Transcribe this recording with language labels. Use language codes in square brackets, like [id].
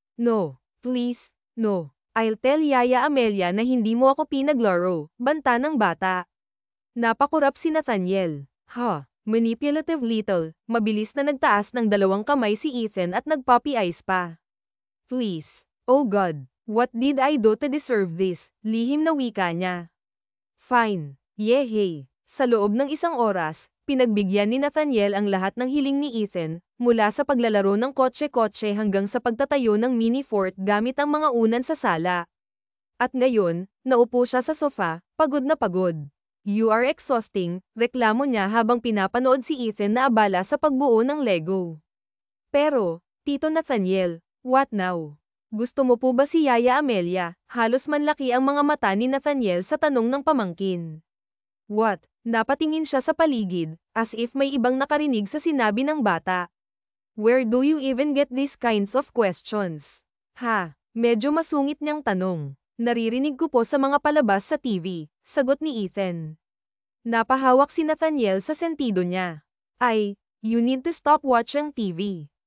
[en] No, please, no. I'll tell [tl] Yaya Amelia na hindi mo ako pinaglaro, banta ng bata. Napakurap si Nathaniel. [en] Manipulative little, [tl] mabilis na nagtaas ng dalawang kamay si Ethan at nagpuppy eyes pa. [en] Please, oh God, what did I do to deserve this? [tl] Lihim na wika niya. Fine, yehey. Sa loob ng isang oras, pinagbigyan ni Nathaniel ang lahat ng hiling ni Ethan, mula sa paglalaro ng kotse-kotse hanggang sa pagtatayo ng mini fort gamit ang mga unan sa sala. At ngayon, naupo siya sa sofa, pagod na pagod. [en] You are exhausting, [tl] reklamo niya habang pinapanood si Ethan na abala sa pagbuo ng Lego. Pero, Tito Nathaniel, [en] what now? [tl] Gusto mo po ba si Yaya Amelia? Halos manlaki ang mga mata ni Nathaniel sa tanong ng pamangkin. What? Napatingin siya sa paligid, as if may ibang nakarinig sa sinabi ng bata. [en] Where do you even get these kinds of questions? [tl] Medyo masungit niyang tanong. Naririnig ko po sa mga palabas sa TV, sagot ni Ethan. Napahawak si Nathaniel sa sentido niya. [en] You need to stop watching TV.